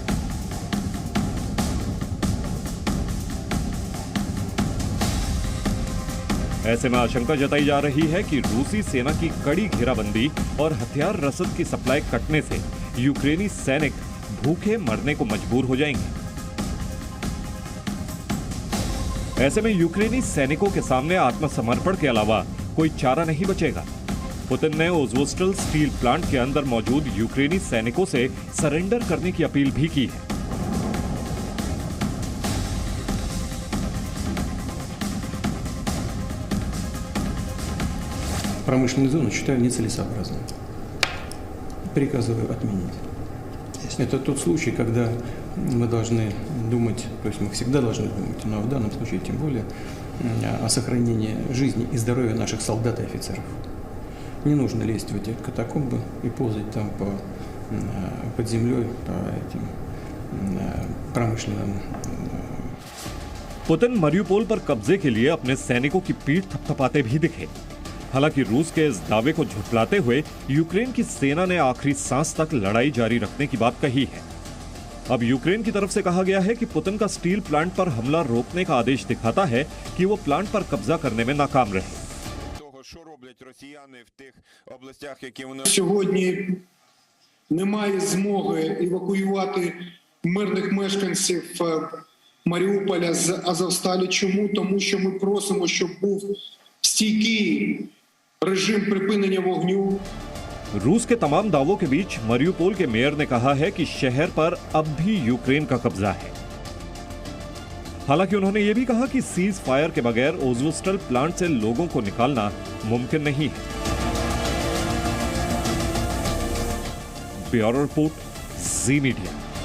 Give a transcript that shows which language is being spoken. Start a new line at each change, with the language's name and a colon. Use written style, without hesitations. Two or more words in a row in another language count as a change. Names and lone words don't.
Hindi: ऐसे में आशंका जताई जा रही है कि रूसी सेना की कड़ी घेराबंदी और हथियार रसद की सप्लाई कटने से यूक्रेनी सैनिक भूखे मरने को मजबूर हो जाएंगे। ऐसे में यूक्रेनी सैनिकों के सामने आत्मसमर्पण के अलावा कोई चारा नहीं बचेगा। पुतिन ने अज़ोवस्टल स्टील प्लांट के अंदर मौजूद यूक्रेनी सैनिकों से सरेंडर करने की अपील भी की है।
Russian: Промышленную зону считаю нецелесообразной. Приказываю отменить. Это тот случай, когда мы должны думать, то есть мы всегда должны думать, но в данном случае тем более о сохранении жизни и здоровья наших солдат и офицеров. Не нужно лезть в эти катакомбы и ползать там под землей по этим промышленным.
Hindi: पुतिन मरियुपोल पर कब्जे के लिए अपने सैनिकों की पीठ थपथपाते भी दिखे। हालांकि रूस के इस दावे को झुठलाते हुए यूक्रेन की सेना ने आखिरी सांस तक लड़ाई जारी रखने की बात कही है। अब यूक्रेन की तरफ से कहा गया है कि पुतिन का स्टील प्लांट पर हमला रोकने का आदेश दिखाता है कि वो प्लांट पर कब्जा करने में नाकाम रहे।
Ukrainian: Сьогодні немає змоги евакуювати мирних мешканців Маріуполя з Азовсталі. Чому? Тому що ми просимо, щоб був стійкий режим припинення вогню.
Hindi: रूस के तमाम दावों के बीच मरियुपोल के मेयर ने कहा है कि शहर पर अब भी यूक्रेन का कब्जा है। हालांकि उन्होंने यह भी कहा कि
English: cease fire
Hindi: के बगैर अज़ोवस्टल प्लांट से लोगों को निकालना मुमकिन नहीं है।
English: bureau report,
Hindi: जी मीडिया।